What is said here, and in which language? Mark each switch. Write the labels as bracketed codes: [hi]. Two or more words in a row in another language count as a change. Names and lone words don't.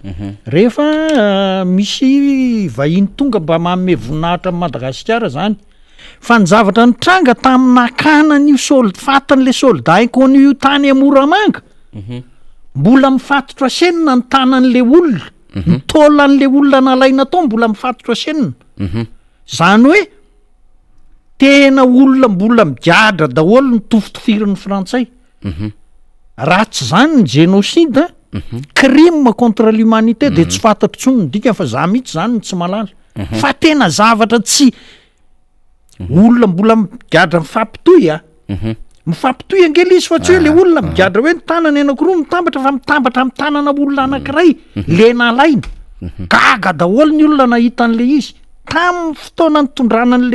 [mg] rehefa misy vahiny tonga mba manome voninahitra amin'ny Madagasikara zany fa ny zavatra nitranga tamin'ny nakanan'io fatan'le soldat an'io tany Moramanga mbola mifatotra senina ny tanan'le olona ny tôlan'le olona nalaina tao mbola mifatotra senina zany hoe tena olona mbola migadra daholo ny tofitofirin'ny frantsay raha tsy zany ny génocide [fr] crime contre l'humanité [mg] de tsy fantatro tsony ndika fa za mihitsy zany tsy malala fa tena zavatra tsy olona mbola migadra mifampitoy mifampitoy angely izy fa tsy hoe le olona migadra hoe ny tanany anankiroa mitambatra fa mitambatra amin'ny tanana olona anankiray le nalaina gaga daholo ny olona nahita an'le izy tamin'ny fotoana nitondrana an'le